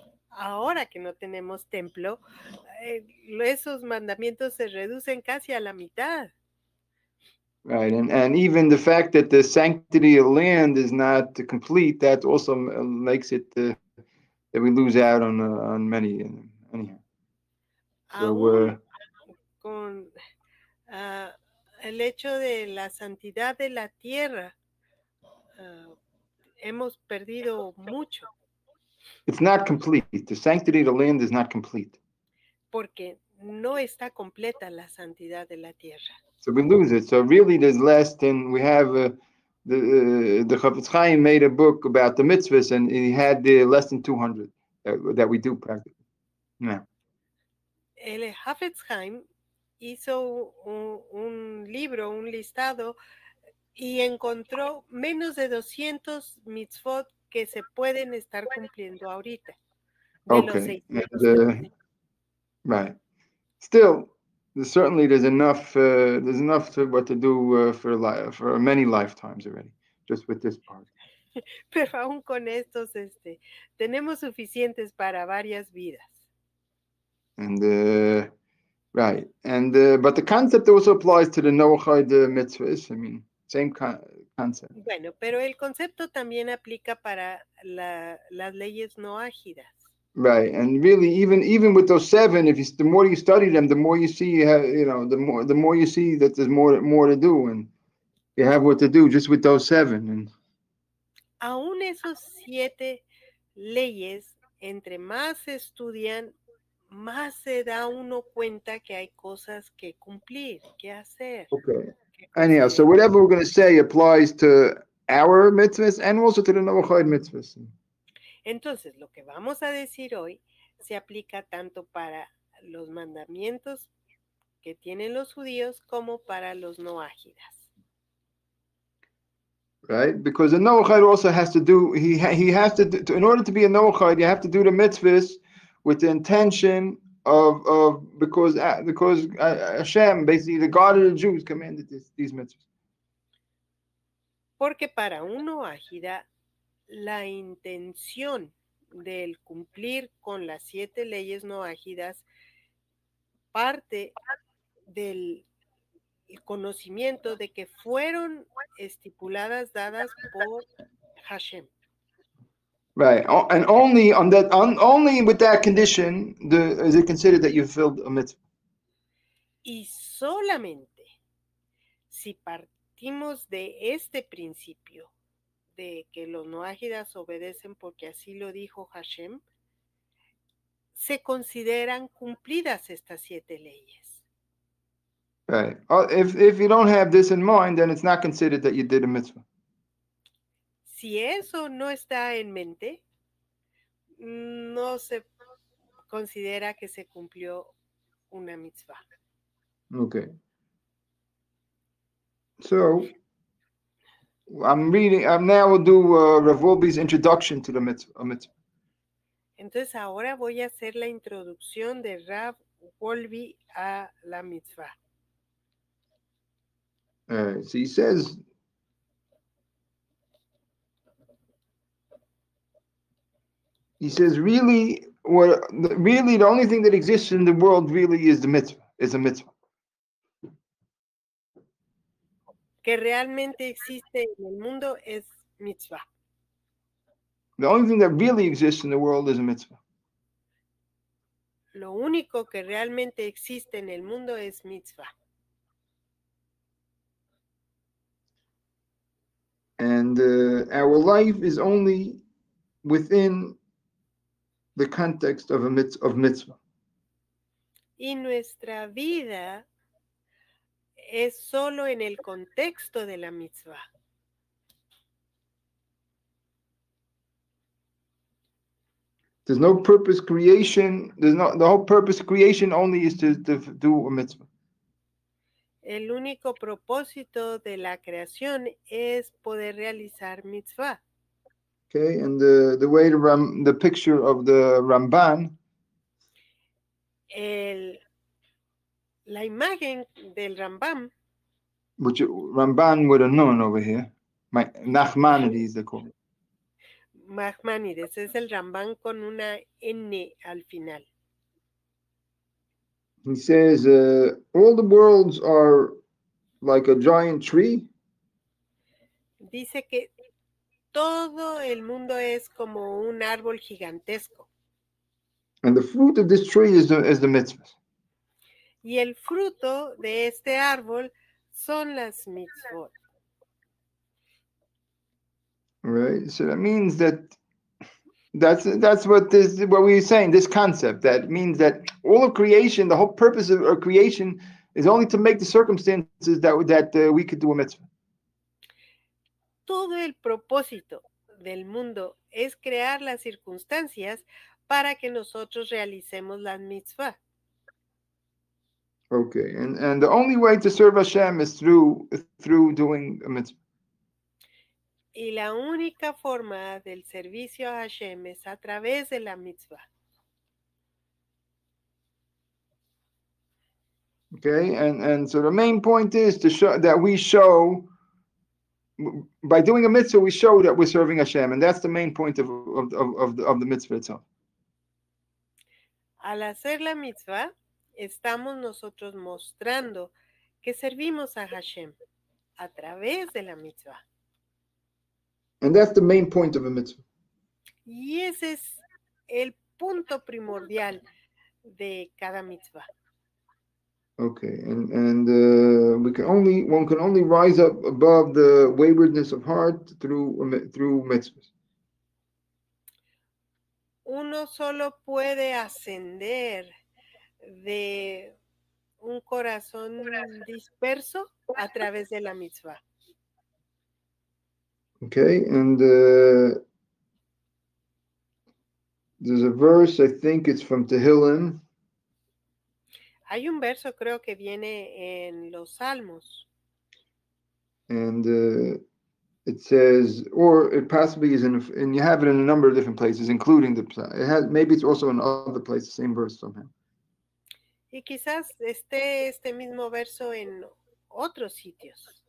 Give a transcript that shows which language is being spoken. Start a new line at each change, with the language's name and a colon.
Spanish: Ahora que no tenemos templo, esos mandamientos se reducen casi a la mitad.
English: Right, and even the fact that the sanctity of land is not complete, that also makes it that we lose out on many. Anyhow,
Spanish: so con el hecho de la santidad de la tierra, hemos perdido mucho.
English: It's not complete. The sanctity of the land is not complete.
Spanish: Porque no está completa la santidad de la tierra.
English: So we lose it. So really, there's less than we have. The Chafetz Chaim made a book about the mitzvahs, and he had less than 200 that we do practically. Yeah.
Spanish: El Chafetz Chaim hizo un libro, un listado, y encontró menos de 200 mitzvot que se pueden estar cumpliendo ahorita.
English: Okay. Right. Still, there's enough. There's enough to what to do for many lifetimes already, just with this part.
Spanish: Pero aún con estos, tenemos suficientes para varias vidas.
English: And right, and but the concept also applies to the Noachide mitzvahs. I mean, same concept.
Spanish: Bueno, pero el concepto también aplica para las leyes noágidas.
English: Right, and really, even with those 7, the more you study them, the more you see, the more you see that there's more to do, and you have what to do just with those 7. And
Spanish: aún esos 7 leyes, entre más se estudian, más se da uno cuenta que hay cosas que cumplir, que hacer.
English: Okay. Anyhow, so whatever we're going to say applies to our mitzvahs and also to the Noachide mitzvahs.
Spanish: Entonces, lo que vamos a decir hoy se aplica tanto para los mandamientos que tienen los judíos como para los noágidas.
English: Right, because a Noachide also has to do. He has to do, in order to be a Noachide, you have to do the mitzvahs with the intention of because Hashem, basically the God of the Jews, commanded these mitzvahs.
Spanish: Porque para un noágida, la intención del cumplir con las 7 leyes noágidas parte del conocimiento de que fueron estipuladas, dadas por Hashem.
English: Right, and only on that, only with that condition, is it considered that you fulfilled a mitzvah.
Spanish: Y solamente si partimos de este principio de que los noágidas obedecen porque así lo dijo Hashem, se consideran cumplidas estas 7 leyes.
English: Right. If you don't have this in mind, then it's not considered that you did a mitzvah.
Spanish: Si eso no está en mente, no se considera que se cumplió una mitzvah.
English: Okay. So, now we'll do Rav Wolbe's introduction to the mitzvah.
Spanish: Entonces ahora voy a hacer la introducción de Rav Wolbe a la mitzvah.
English: So he says, really, the only thing that exists in the world really is the mitzvah, is a mitzvah.
Spanish: que realmente existe en el mundo es mitzvah.
English: The only thing that really exists in the world is a mitzvah.
Spanish: Lo único que realmente existe en el mundo es mitzvah.
English: And our life is only within the context of mitzvah.
Spanish: Y nuestra vida es solo en el contexto de la mitzvah.
English: There's no purpose creation. The whole purpose of creation only is to do a mitzvah.
Spanish: El único propósito de la creación es poder realizar mitzvah.
English: Okay, and the way the picture of the Ramban,
Spanish: la imagen del Rambam,
English: which Ramban with a nun over here, Nachmanides they call it.
Spanish: Nachmanides, es el Rambam con una N al final.
English: He says all the worlds are like a giant tree.
Spanish: Dice que todo el mundo es como un árbol gigantesco.
English: And the fruit of this tree is the mitzvahs.
Spanish: Y el fruto de este árbol son las mitzvot.
English: Right. So that means that's what we're saying. This concept that means that all of creation, the whole purpose of creation, is only to make the circumstances that we could do a mitzvah.
Spanish: Todo el propósito del mundo es crear las circunstancias para que nosotros realicemos las mitzvah.
English: Okay, and the only way to serve Hashem is through doing a mitzvah.
Spanish: Y la única forma del servicio a Hashem es a través de la mitzvah.
English: Okay, and so the main point is to show that we show by doing a mitzvah we show that we're serving Hashem, and that's the main point of the mitzvah itself.
Spanish: Al hacer la mitzvah, estamos nosotros mostrando que servimos a Hashem a través de la mitzvah.
English: And that's the main point of a mitzvah.
Spanish: Y ese es el punto primordial de cada mitzvah.
English: Okay, and one can only rise up above the waywardness of heart through mitzvahs.
Spanish: Uno solo puede ascender de un corazón disperso a través de la mitzvah.
English: Okay, and there's a verse, I think it's from Tehillim.
Spanish: Hay un verso, creo que viene en los Salmos.
English: And it says, or it possibly is and you have it in a number of different places, including maybe it's also in other places, same verse somehow.
Spanish: Y quizás esté este mismo verso en otros sitios.